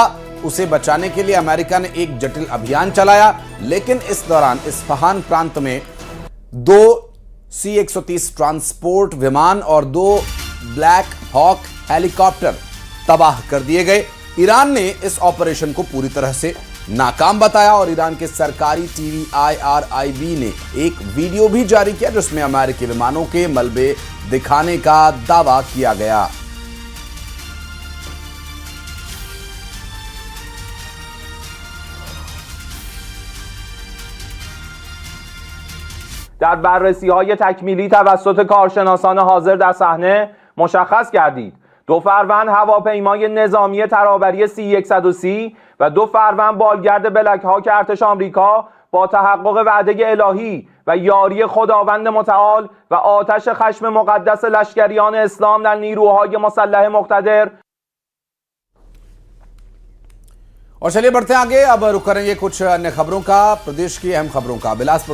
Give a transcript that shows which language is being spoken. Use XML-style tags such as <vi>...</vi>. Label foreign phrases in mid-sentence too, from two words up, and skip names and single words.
<hi>उसे बचाने के लिए अमेरिका ने एक जटिल अभियान चलाया, लेकिन इस दौरान इस्फहान प्रांत में 2 C-130 ट्रांसपोर्ट विमान और 2 ब्लैक हॉक हेलीकॉप्टर तबाह कर दिए गए। ईरान ने इस ऑपरेशन को पूरी तरह से नाकाम बताया और ईरान के सरकारी टीवी IRIB ने एक वीडियो भी जारी किया जिसमें अमेरिकी विमानों के मलबे दिखाने का दावा किया गया।</hi> <fa>در بررسی‌های تکمیلی توسط کارشناسان حاضر در صحنه مشخص گردید 2 فروند هواپیمای نظامی ترابری C-130 و 2 فروند بالگرد بلک هاک ارتش آمریکا با تحقق وعده الهی و یاری خداوند متعال و آتش خشم مقدس لشکریان اسلام در نیروهای مسلح مقتدر।</fa> <hi>और चलिए बढ़ते हैं आगे। अब रुक करेंगे कुछ अन्य खबरों का, प्रदेश की अहम खबरों का। बिलासपुर</hi>